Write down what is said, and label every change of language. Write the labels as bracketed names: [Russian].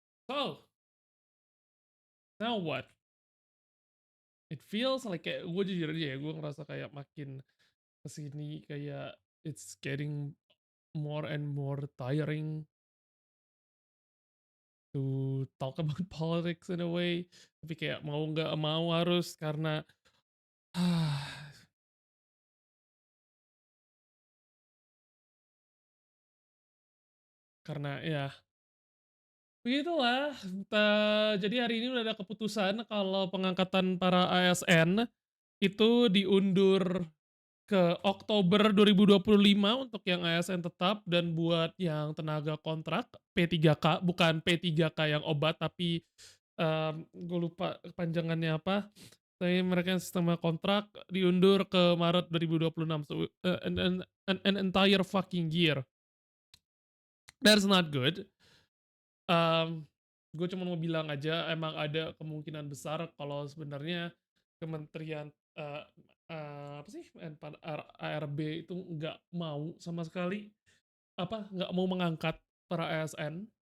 [English] So now what? It feels like [Indonesian] kayak gue jujur aja ya, gue ngerasa kayak makin kesini kayak [English] it's getting more and more tiring to talk about politics in a way. [Indonesian] Tapi kayak mau nggak mau harus karena karena ya begitulah. Jadi hari ini udah ada keputusan kalau pengangkatan para ASN itu diundur ke Oktober 2025 untuk yang ASN tetap, dan buat yang tenaga kontrak P3K, bukan P3K yang obat tapi gue lupa kepanjangannya apa. Tapi mereka yang sistem kontrak diundur ke Maret 2026. [English] So an entire fucking year. That's not good. [Indonesian] Gue cuma mau bilang aja emang ada kemungkinan besar kalau sebenarnya kementerian apa sih ARB itu nggak mau sama sekali, nggak mau mengangkat para ASN.